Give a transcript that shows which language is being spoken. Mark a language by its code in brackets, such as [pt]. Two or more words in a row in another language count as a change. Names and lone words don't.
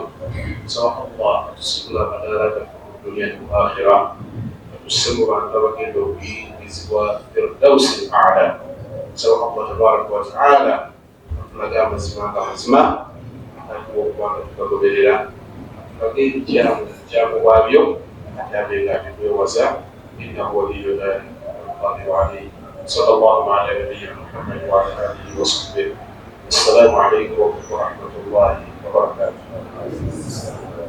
[lg] Nsaba Allah atusigula amadaala gaffe mu dunya ne akhira, atusse mu bantu abagenda okuyingizibwa [ar] الفردوس الأعلى. [lg] Nsaba [ar] الله تبارك وتعالى [lg] atulage amazima nga mazima, atuwa okubanga tugagoberera, atulage ebikyamu bwabyo, ate abenga atutwewaza. [ar] إنه ولي ذلك والقادر عليه. صلى الله على نبينا محمد وعلى اله وصحبه. السلام عليكم ورحمه الله وبركاته.